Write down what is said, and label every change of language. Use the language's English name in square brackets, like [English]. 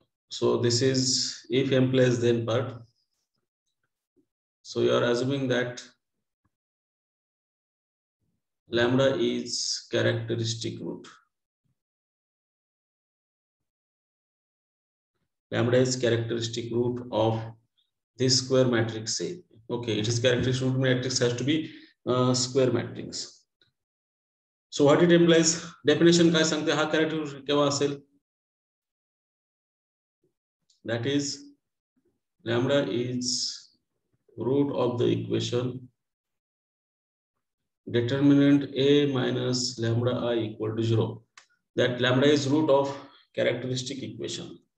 [English] So this is if implies then part. So you are assuming that lambda is characteristic root. Lambda is characteristic root of this square matrix A. Okay, it is characteristic root matrix has to be square matrix. So what it implies? [Marathi] Definition काय सांगते हा characteristic केव्हा असेल? [English] That is lambda is root of the equation determinant A minus lambda I equal to 0. That lambda is root of characteristic equation.